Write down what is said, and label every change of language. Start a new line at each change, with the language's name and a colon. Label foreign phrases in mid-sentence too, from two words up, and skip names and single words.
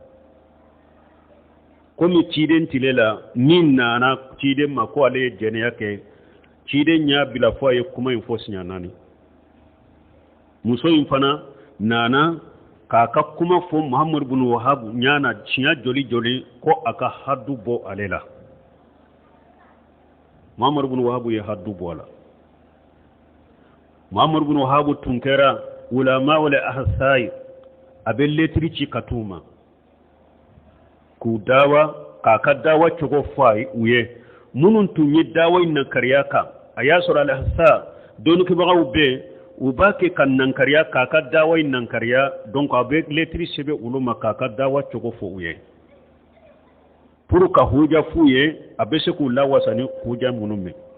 Bambara: komi ciden tile la min nana ciden ma ko ale ye jɛnɛya kɛ ciden y'a bila fɔ a ye kuma in fɔ siɲɛ 4 muso in fana nana k'a ka kuma fɔ mahamadu bin wahabu ɲana siɲɛ joli ko a ka hadu bɔ ale la mahamadu bin wahabu ye hadu bɔ a la mahamadu bin wahabu tun kɛra ulama wala ahsai a bɛ letiri ci ka t'u ma k'u dawa k'a ka dawa cogo fɔ u ye minnu tun ye dawa in nankariya kan a y'a sɔrɔ alahsa dɔnnikɛbagaw bɛ u b'a kɛ ka nankariya k'a ka dawa in nankariya donc a bɛ letiri sɛbɛn olu ma k'a ka dawa cogo fɔ u ye pour ka huja f'u ye a bɛ se k'u lawasa ni huja minnu mɛn